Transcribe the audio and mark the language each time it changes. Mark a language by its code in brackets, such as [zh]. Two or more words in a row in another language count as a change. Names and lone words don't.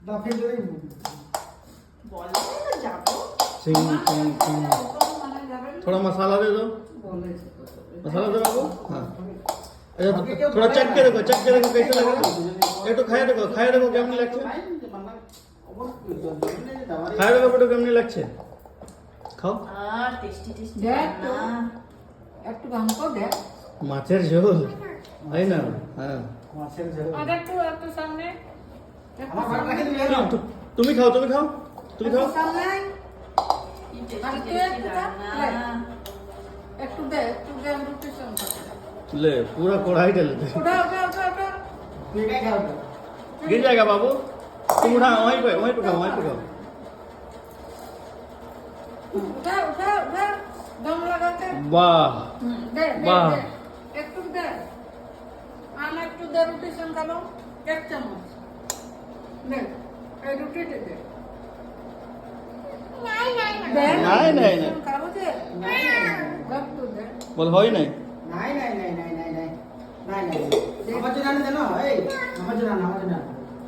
[hi] थोड़ा मसाला दे दो, मसाला दे बाबू। हाँ अच्छा, थोड़ा चख के देखो कैसे लगेगा। [bn] এক তো খেয়ে দেখো কেমন লাগছে, খেয়ে দেখো বেটা কেমন লাগছে, খাও। [en] tasty tasty [bn] একটু গামকো দে মাছের ঝোল তাই না? হ্যাঁ আর একটু সামনে তুমি খাও সামনে একটু দে রুটি সঙ্গে [hi] ले पूरा कढ़ाई डाल दे, उठा गिर जाएगा बाबू। तुम उठा, वहीं पे खाओ। उठा दम लगा के वाह दे वाह। [bn] একটু দে আর একটু দে রুটি সঙ্গে লো, এক চামচ দে এই রুটিতে দে। [hi] नहीं [bn] খাবো যে গপ তো দে [hi] बोल हो ही नहीं। [bn] নাই আমার জন্য আনে দেন, এই আমার জন্য